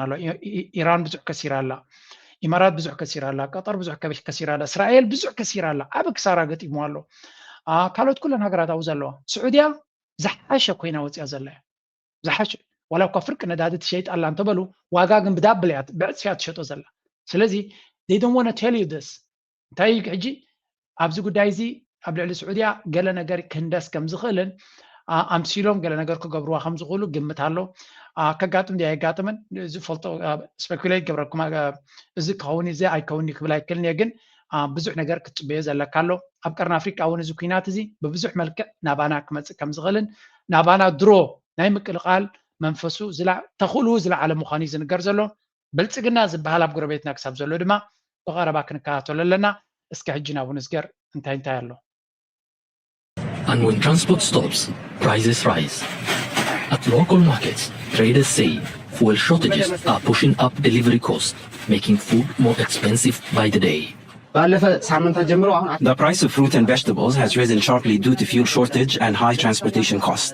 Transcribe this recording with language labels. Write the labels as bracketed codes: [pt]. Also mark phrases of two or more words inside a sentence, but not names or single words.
[ti] ኣሎ ኢራን ብዙሕ ከሲራ ኣላ ኢማራት ብዙሕ ከሲራ ኣላ ቀጠር ብዙሕ ከሲራ ኣላ እስራኤል ብዙሕ ከሲራ ኣላ ዓብ ክሳራ ገጢሙ ኣሎ ካልኦት ኩለን ሃገራት ኣብኡ ዘለዋ ስዑድያ ዝሓሸ ኮይና ወፅያ ዘላ እያ ዝሓሸ ዋላ እኳ ፍርቂ ነዳዲ ትሸይጥ ኣላ እንተበሉ ዋጋ ግን ብዳብል እያ ብዕፅፊያ ትሸጦ ዘላ ስለዚ [en] they don't want to tell you this [ti] እንታይ ሕጂ ኣብዚ ጉዳይ እዚ ኣብ ልዕሊ ስዑድያ ገለ ነገር ክህንደስ ከም ዝኽእልን ኣምሲሎም ገለ ነገር ክገብርዋ ከም ዝኽእሉ ግምት ኣሎ ከጋጥም ዲ ኣይጋጥምን ዝፈልጦ ስፔኩሌት ገብረኩም እዚ ክኸውን እዚ ኣይከውኒ ክብል ኣይክእልን እየ ግን ብዙሕ ነገር ክትፅበዮ ዘለካ ኣሎ ኣብ ቀርኒ ኣፍሪቃ እውን እዚ ኩናት እዚ ብብዙሕ መልክዕ ናባና ክመፅእ ከም ዝኽእልን ናባና ድሮ ናይ ምቅልቃል መንፈሱ ተኽእሉ ዝለዓለ ምዃኑ እዩ ዝንገር ዘሎ ብልፅግና ዝበሃል ኣብ ጎረቤትና ክሳብ ዘሎ ድማ ብቐረባ ክንከታተሎ ኣለና እስኪ ሕጂ ናብኡ ንዝገር እንታይ ኣሎ [en] And when transport stops, prices rise. At local markets, traders say fuel shortages are pushing up delivery costs, making food more expensive by the day. The price of fruit and vegetables has risen sharply due to fuel shortage and high transportation costs.